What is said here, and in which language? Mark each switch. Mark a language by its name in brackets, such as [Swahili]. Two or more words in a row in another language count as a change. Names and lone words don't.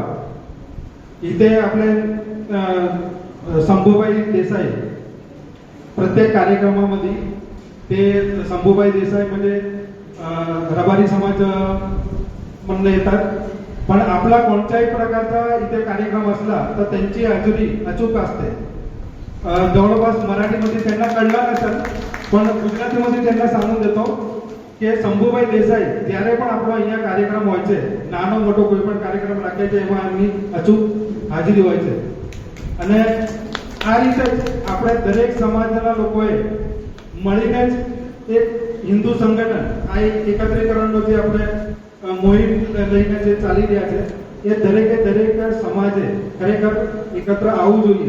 [Marathi] इथे आपले शंभूबाई देसाई प्रत्येक कार्यक्रमामध्ये ते शंभूबाई देसाई म्हणजे रबारी समाज म्हणणं येतात. पण आपला कोणत्याही प्रकारचा इथे कार्यक्रम असला तर त्यांची हजेरी अचूक असते. जवळपास मराठीमध्ये त्यांना कळलं नसेल, पण गुजरातीमध्ये त्यांना सांगून देतो [Gujarati] કે શંભુભાઈ દેસાઈ જ્યારે પણ આપણો અહીંયા કાર્યક્રમ હોય છે, નાનો મોટો કોઈ પણ કાર્યક્રમ રાખે છે એમાં એમની અચૂક હાજરી હોય છે. અને આ રીતે આપણે દરેક સમાજના લોકોએ મળીને જ એક હિન્દુ સંગઠન, આ એક એકત્રીકરણનો જે આપણે મોહિમ લઈને જે ચાલી રહ્યા છે, એ દરેક સમાજે ખરેખર એકત્ર આવવું જોઈએ.